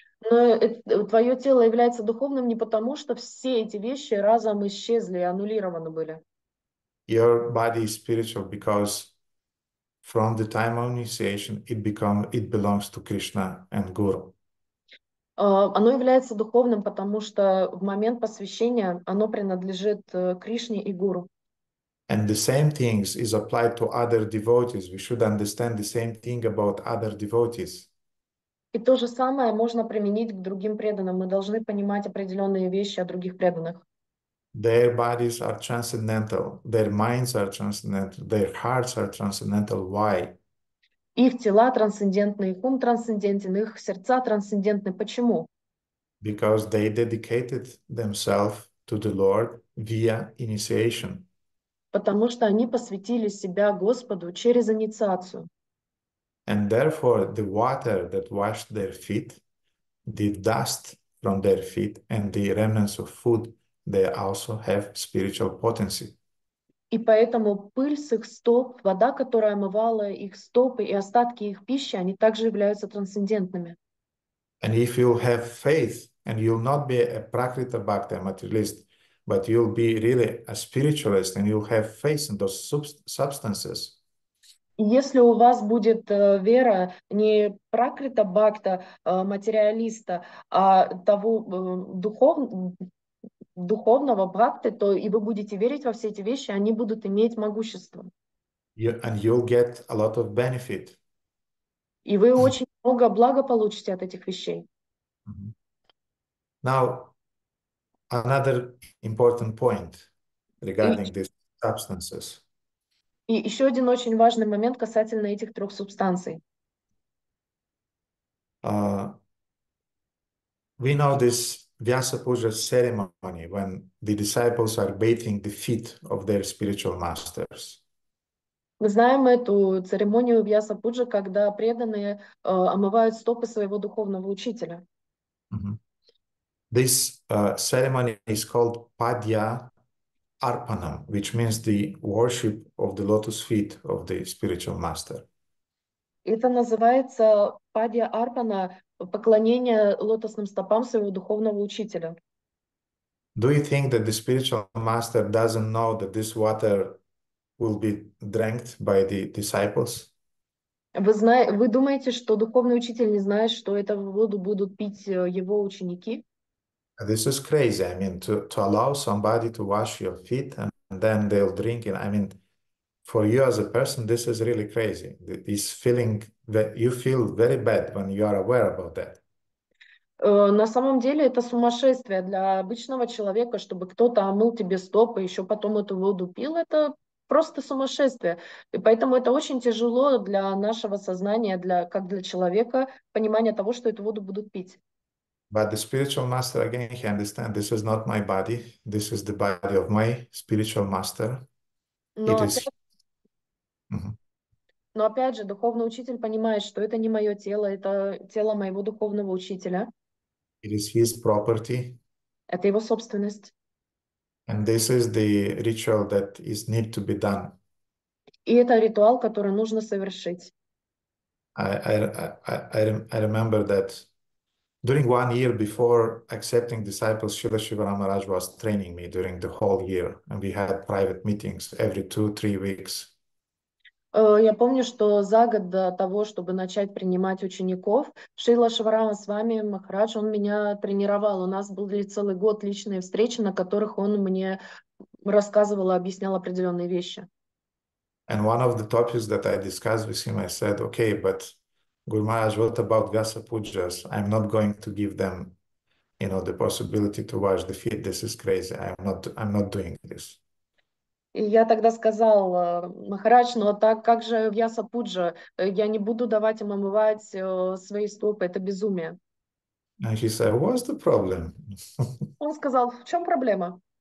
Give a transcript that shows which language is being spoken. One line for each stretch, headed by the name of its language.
Russian: Но твое тело является духовным не потому, что все эти вещи разом исчезли и аннулированы были.
English: Your body is spiritual because from the time of initiation, it belongs to Krishna and Guru.
Russian: Оно является духовным, потому что в момент посвящения оно принадлежит Кришне и Гуру.
English: And the same things is applied to other devotees. We should understand the same thing about other devotees.
Russian: И то же самое можно применить к другим преданным. Мы должны понимать определенные вещи о других преданных.
English: Their bodies are transcendental. Their minds are transcendental. Their hearts are transcendental. Why?
Russian: Их тела трансцендентны, их ум трансцендентен, их сердца трансцендентны. Почему?
English: Because they dedicated themselves to the Lord via initiation.
Russian: Потому что они посвятили себя Господу через инициацию.
English: And therefore, the water that washed their feet, the dust from their feet, and the remnants of food, they also have spiritual potency.
Russian: И поэтому пыль с их стоп, вода, которая омывала их стопы, и остатки их пищи, они также являются трансцендентными.
English: And if you have faith, and you'll not be a prakrita bhakta, materialist, but you'll be really a spiritualist, and you'll have faith in those substances.
Russian: И если у вас будет вера не пракрита бхакта, материалиста, а того духовного бхакты, то и вы будете верить во все эти вещи, они будут иметь могущество.
English: And you'll get a lot of benefit.
Russian: И вы очень много блага получите от этих вещей.
English: Now, another important point regarding these substances.
Russian: И еще один очень важный момент касательно этих трех субстанций.
English: We know this Vyasadeva ceremony when the disciples are bathing the feet of their spiritual masters.
Russian: Мы знаем эту церемонию Вьяса-пуджи, когда преданные омывают стопы своего духовного учителя.
English: This ceremony is called Padya Arpanam, which means the worship of the lotus feet of the spiritual master.
Russian: Это называется Падья Арпана, поклонение лотосным стопам своего духовного учителя.
English: Do you think that the spiritual master doesn't know that this water will be drank by the disciples?
Russian: Вы думаете, что духовный учитель не знает, что эту воду будут пить его ученики?
English: This is crazy. I mean, to allow somebody to wash your feet and then they'll drink it. I mean, for you as a person, this is really crazy. This feeling that you feel very bad when you are aware about that.
Russian: На самом деле это сумасшествие для обычного человека, чтобы кто-то омыл тебе стопы, еще потом эту воду пил, это просто сумасшествие. И поэтому это очень тяжело для нашего сознания, как для человека, понимание того, что эту воду будут пить.
English: But the spiritual master, again, he understands this is not my body. This is the body of my spiritual master.
Russian: Но опять же, духовный учитель понимает, что это не мое тело, это тело моего духовного учителя.
English: It is his property.
Russian: Это его собственность.
English: And this is the ritual that is need to be done.
Russian: И это ритуал, который нужно совершить.
English: I remember that during 1 year before accepting disciples, Srila Shiva Maharaj was training me during the whole year. And we had private meetings every 2-3 weeks.
Russian: Я помню, что за год до того, чтобы начать принимать учеников, Шрила Шиварама с вами, Махарадж, он меня тренировал. У нас были целый год личные встречи, на которых он мне рассказывал и объяснял определенные вещи.
English: And one of the topics that I discussed with him, I said, okay, but Guru Maharaj, what about Vyasa Pujas? I'm not going to give them, the possibility to wash the feet. This is crazy. I'm not doing this.
Russian: И я тогда сказал, Махарадж, но так как же Вьяса Пуджа? Я не буду давать им омывать свои стопы, это безумие.
English: And he said, what's the problem?
Russian: Он сказал, в чем проблема?